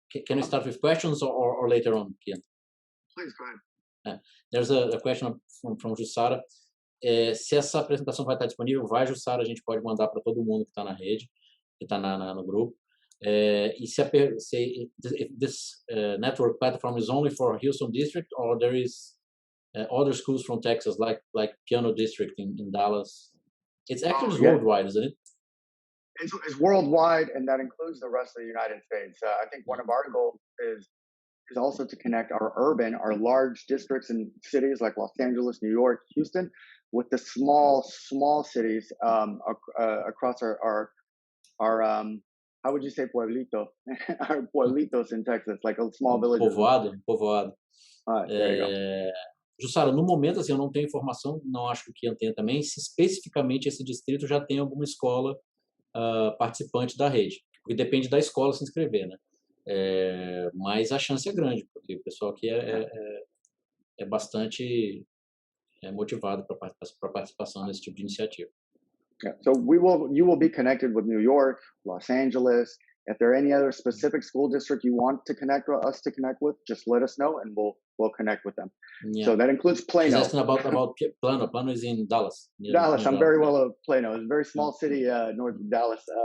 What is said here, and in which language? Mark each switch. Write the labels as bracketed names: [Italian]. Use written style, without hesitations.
[English] Can you start with questions or later on, Kian? Please, go ahead. There's a question from Jussara. [Portuguese] Se essa apresentação vai estar disponível, Jussara, a gente pode mandar para todo mundo que está na rede, que está no grupo. E se [English] if this network platform is only for Houston District, or there is other schools from Texas, like Piano District in Dallas. It's actually worldwide, isn't it? It's worldwide, and that includes the rest of the United States. I think one of our goals is also to connect our large districts and cities like Los Angeles, New York, Houston, with the small cities across our how would you say pueblito? Our pueblitos in Texas, like a small village. [Portuguese] Povoado. [English] There you go. [Portuguese] Jussara, no momento, assim, eu não tenho informação, não acho que o Kian tenha também, se especificamente esse distrito já tem alguma escola participante da rede. Porque depende da escola se inscrever, né? Mas a chance é grande, porque o pessoal aqui é bastante motivado para a participação nesse tipo de iniciativa. [English] Yeah. So you will be connected with New York, Los Angeles. If there are any other specific school district you want to connect with, just let us know and we'll connect with them. Yeah. So that includes Plano. She's asking about Plano. Plano is in Dallas. Dallas, I'm very well of Plano. It's a very small city north of Dallas.